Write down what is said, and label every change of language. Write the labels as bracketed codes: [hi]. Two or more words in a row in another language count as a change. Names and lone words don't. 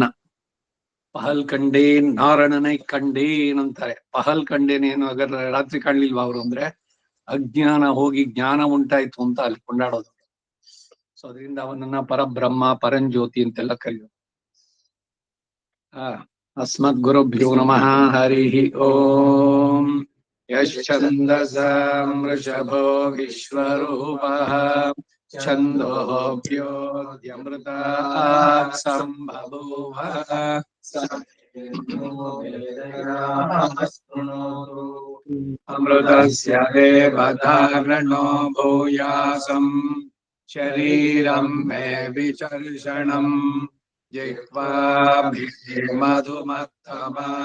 [ta] பகல் கண்டேன் நாராயணனை கண்டேன் ಅಂತಾರೆ. [kn] ಪಹಲ್ ಕಂಡೇನೇನು ಅಗರ ರಾತ್ರಿ ಕಾಣ್ಲಿಲ್ವಾ ಅವರು ಅಂದ್ರೆ ಅಜ್ಞಾನ ಹೋಗಿ ಜ್ಞಾನ ಉಂಟಾಯ್ತು ಅಂತ ಅಲ್ಲಿ ಕೊಂಡಾಡೋದು. ಸೊ ಅದರಿಂದ ಅವನನ್ನ ಪರಬ್ರಹ್ಮ ಪರಂಜ್ಯೋತಿ ಅಂತೆಲ್ಲ ಕರೆಯೋದು. [sa] ಅಸ್ಮದ್ ಗುರುಭ್ಯೋ ನಮಃ. ಹರಿ ಓಂ. ಯಶ್ಚಂದಸಾಂ ವೃಷಭೋ ವಿಶ್ವರೂಪಃ ಛಂದೋಭ್ಯೋऽಮೃತಾತ್ ಸಂಭವೂವ ಅಮೃತಸ್ಯ ದೇವಧಾರಣೋ ಭೂಯಾಸಂ ಶರೀರಂ ಮೇ ವಿಚರ್ಷಣಂ ಜಿಹ್ವಾಭಿಃ ಮಧುಮತ್ತಮ